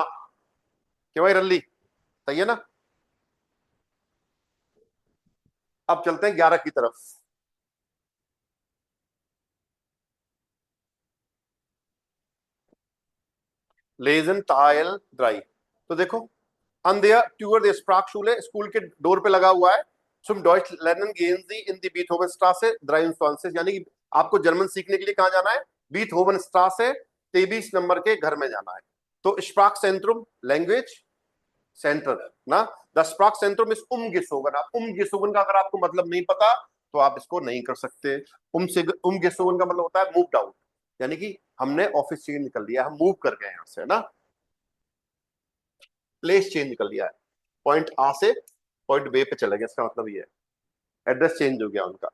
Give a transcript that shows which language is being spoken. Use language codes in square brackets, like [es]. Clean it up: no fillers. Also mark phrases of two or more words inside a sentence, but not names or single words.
[hi] क्यों भाई रल्ली, सही है ना। अब चलते हैं 11 की तरफ। [de] Lesen Teil drei, तो देखो an der Tür der Sprachschule, [hi] स्कूल के डोर पे लगा हुआ है, [de] zum Deutsch lernen gehen Sie in die Beethovenstraße 23, [hi] यानी कि आपको जर्मन सीखने के लिए कहाँ जाना है, बीथहोवनस्ट्रासे 23 नंबर के घर में जाना है। [de] तो Sprachzentrum [en] language center [de] ना, द Sprachzentrum ist umgezogen। [hi] आप umgezogen का अगर आपको मतलब नहीं पता तो आप इसको नहीं कर सकते। umgezogen का मतलब होता है [en] move out, [hi] यानी कि हमने [en] office change [hi] कर लिया, हम मूव कर गए यहाँ से ना, [en] place change [hi] कर लिया है, पॉइंट आ से पॉइंट बे पे चला गया, इसका मतलब ये है [en] address change [hi] हो गया उनका।